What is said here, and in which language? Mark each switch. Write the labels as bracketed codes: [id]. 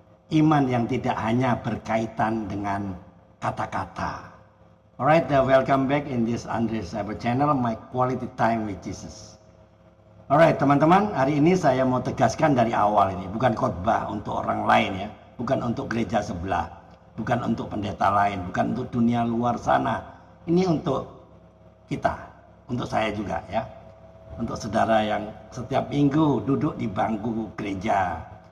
[id] Iman yang tidak hanya berkaitan dengan kata-kata. [en] Alright, welcome back in this Andre Cyber Channel, my quality time with Jesus. [id] Alright teman-teman, hari ini saya mau tegaskan dari awal ini, bukan khotbah untuk orang lain ya, bukan untuk gereja sebelah, bukan untuk pendeta lain, bukan untuk dunia luar sana. Ini untuk kita, untuk saya juga ya, untuk saudara yang setiap minggu duduk di bangku gereja.